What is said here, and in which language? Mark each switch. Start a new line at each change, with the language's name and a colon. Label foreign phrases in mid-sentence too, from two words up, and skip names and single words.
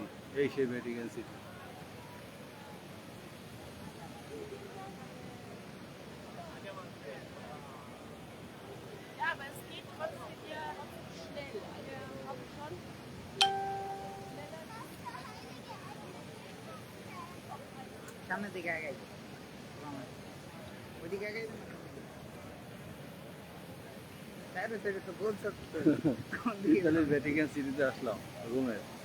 Bangla: এই সেই ভ্যাটিকান সিটি।
German: Ja, aber es geht trotzdem ja schnell. Wir haben schon schneller.
Bangla: সামনের দিকে আগাই ওইদিকে আগাই তো বলছো ইতালির ভ্যাটিকান সিটিতে আসলাম, রোমের।